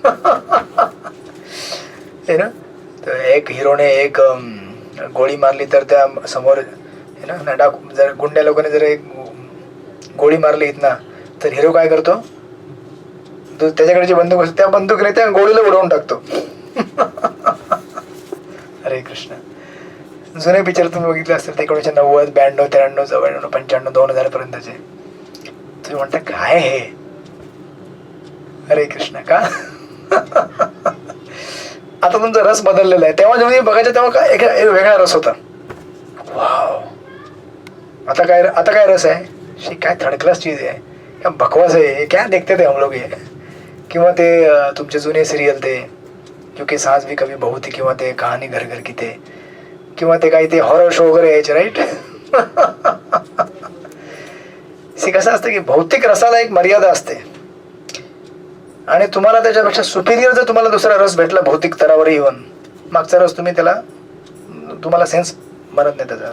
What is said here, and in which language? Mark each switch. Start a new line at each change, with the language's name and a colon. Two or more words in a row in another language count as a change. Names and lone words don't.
Hindi: है ना.
Marathi: तर एक हिरोने एक गोळी मारली तर त्या समोर
Hindi: है ना
Marathi: जर गुंड्या लोकांनी जर एक गोळी मारली इथना, तर हिरो काय करतो, त्याच्याकडे जी बंदूक असते त्या बंदुकीने त्या गोळीला उडवून टाकतो. हरे कृष्ण. जुने पिक्चर तुम्ही बघितले असतील ते 1990, 92, 93, 94, 95, 2000 पर्यंतचे. तुम्ही म्हणता काय हे? हरे कृष्ण. का? आता तुमचा रस बदललेला आहे. तेव्हा जेव्हा बघायचं तेव्हा काय एक वेगळा रस होता. वाव. आता काय रस आहे? काय
English: third class
Marathi: चीज आहे,
Hindi: क्या बकवास आहे, क्या देखते थे हम लोग हे.
Marathi: किंवा ते तुमचे जुने सिरियल ते क्योंकि सास भी कभी बहू थी, किंवा ते कहाणी घर घर की ते, किंवा ते काही ते
English: horror show
Marathi: वगैरे यायचे. राईट. कसं असतं की भौतिक रसाला एक मर्यादा असते, आणि तुम्हाला त्याच्यापेक्षा सुपिरियर जर तुम्हाला दुसरा रस भेटला भौतिक स्तरावर येऊन, मागचा रस तुम्हाला सेन्स बनत नाही त्याचा.